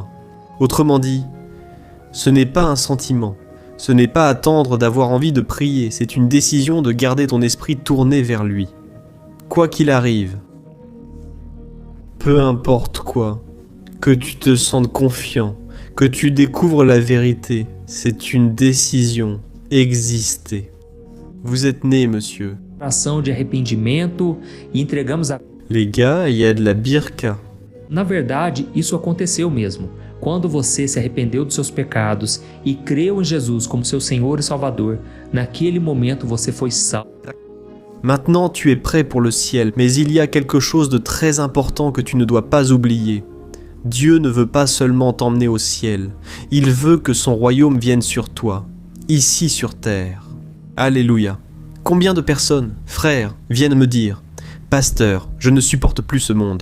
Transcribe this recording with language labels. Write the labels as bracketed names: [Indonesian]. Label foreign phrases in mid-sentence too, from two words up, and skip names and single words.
[French] Autrement dit, ce n'est pas un sentiment, ce n'est pas attendre d'avoir envie de prier, c'est une décision de garder ton esprit tourné vers lui. Quoi qu'il arrive, peu importe quoi, que tu te sentes confiant, que tu découvres la vérité, c'est une décision. Exister. Vous êtes né, monsieur. [Portuguese] Oração de arrependimento e entregamos a... [French] Les gars, il y a de la birka. [Portuguese] Na verdade, isso aconteceu mesmo. Quando você se arrependeu dos seus pecados e creu em Jesus como seu Senhor e Salvador, naquele momento você foi salvo. [French] Maintenant, tu es prêt pour le ciel, mais il y a quelque chose de très important que tu ne dois pas oublier. Dieu ne veut pas seulement t'emmener au ciel, il veut que son royaume vienne sur toi, ici sur terre. Alléluia. Combien de personnes, frères, viennent me dire: pasteur, je ne supporte plus ce monde.